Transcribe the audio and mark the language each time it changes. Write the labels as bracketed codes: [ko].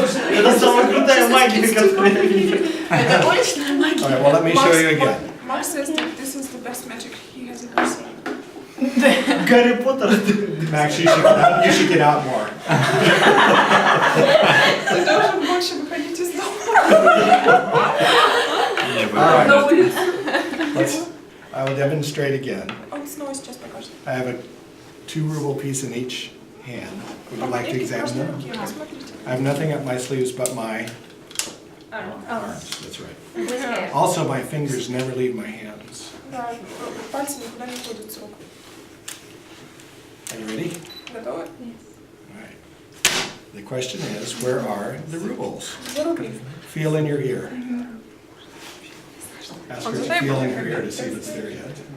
[ru] Это самая крутая магия, которую я видел. Это уличная магия. [en] All right, well, let me show you again. Mark says that this is the best magic he has ever seen. [ru] Гарри Поттер. [en] Max, you should get out more. [ru] Ты должен больше выходить из дома. [en] All right. I will demonstrate again. [ru] Он снова сейчас покажет. [en] I have a 2-ruble piece in each hand. Would you like to examine them? [ru] Посмотрите. [en] I have nothing up my sleeves but my arms. That's right. Also, my fingers never leave my hands. [ru] Да, пальцы никуда не ходят с рук. [en] Are you ready? [ru] Готовы? [en] All right. The question is, where are the rubles? [ru] Где рубли? [en] Feel in your ear. Ask her to feel in her ear to see if it's there yet.